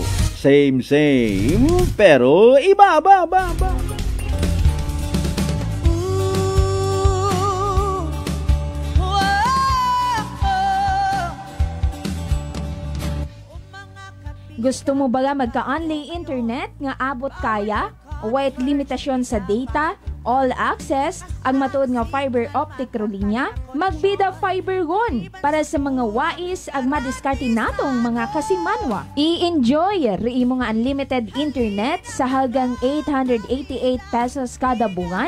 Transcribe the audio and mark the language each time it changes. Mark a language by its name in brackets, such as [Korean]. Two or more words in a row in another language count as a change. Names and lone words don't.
[Hiligaynon] Same, pero iba. Gusto mo bala magka-only internet nga abot kaya? Wait limitasyon sa data? [English] All access? [Hiligaynon] Ang matuod nga [English] fiber optic [Hiligaynon] linya? Magbida Fiber One para sa mga wais ag madiskarte natong mga kasimanwa. I-enjoy imo nga unlimited internet sa halagang 888 pesos kada buwan.